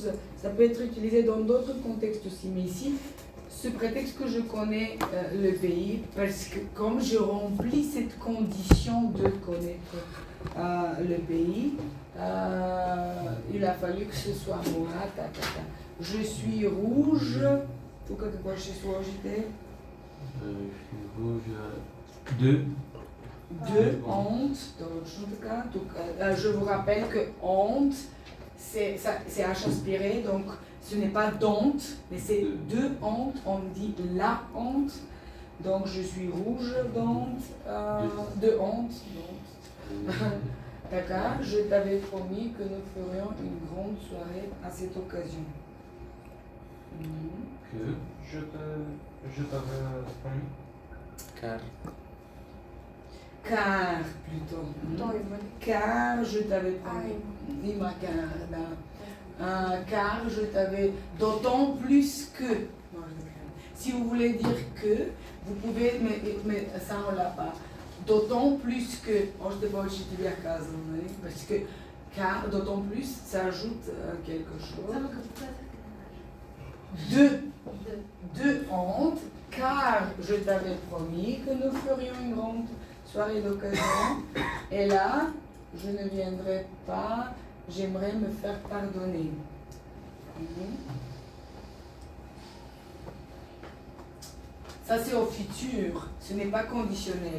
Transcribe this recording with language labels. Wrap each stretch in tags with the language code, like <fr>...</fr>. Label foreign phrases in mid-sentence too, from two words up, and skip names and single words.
<fr>Ça peut être utilisé dans d'autres contextes aussi. Mais ici, ce prétexte que je connais le pays, parce que comme je remplis cette condition de connaître le pays, il a fallu que ce soit moi. Je suis rouge.</fr> <bg>Тук какво ще сложите?</bg> <fr>je suis rouge 2. De honte,</fr> <bg>точно така. Тук,</bg> <fr>je vous rappelle que honte, c'est H aspiré, donc ce n'est pas d'honte, mais c'est de honte, on dit la honte. Donc je suis rouge d'honte, de honte. D'accord, je t'avais promis que nous ferions une grande soirée à cette occasion. Que Je t'avais promis. Car Car, plutôt.</fr> <bg>Той има ли?</bg> <fr>Car je t'avais promis.</fr> <bg>Има. Има car, да.</bg> <fr>Car je t'avais d'autant plus que. Si vous voulez dire que, vous pouvez, mais ça on l'a pas. D'autant plus que,</fr> <bg>още повече ще ти бях казала, нали?</bg> <fr>Parce que car, d'autant plus, ça ajoute quelque chose.</fr> <bg>Само като казахте.</bg> <fr>De honte, car je t'avais promis que nous ferions une grande soirée d'occasion. Et là, je ne viendrai pas, j'aimerais me faire pardonner. Ça c'est au futur, ce n'est pas conditionnel.</fr>